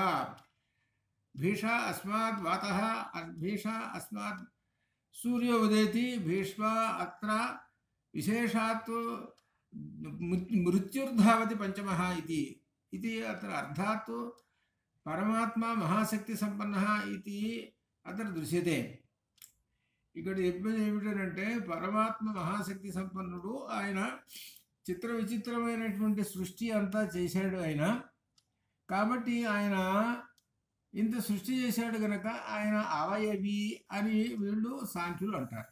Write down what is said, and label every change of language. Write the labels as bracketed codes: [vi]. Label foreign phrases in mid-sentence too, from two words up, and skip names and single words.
[sa] भीषा अस्मात् वातः भीषा अस्मात् सूर्यो उदेति भीष्म अत्र विशेषात् मृत्युर्धावति पंचमः इति अत्र अर्थात् परमात्मा महाशक्ति संपन्नः इति अत्र दृश्यते। [te] ఇక్కడ చెప్పేది ఏమిటంటే పరమాత్మ మహాశక్తి సంపన్నుడు. ఆయన చిత్ర విచిత్రమైనటువంటి సృష్టి అంతా చేశాడు ఆయన. కాబట్టి ఆయన ఇంత సృష్టి చేశాడు గనక ఆయన అవయవి అని వీళ్ళు సాంఖ్యులు అంటారు.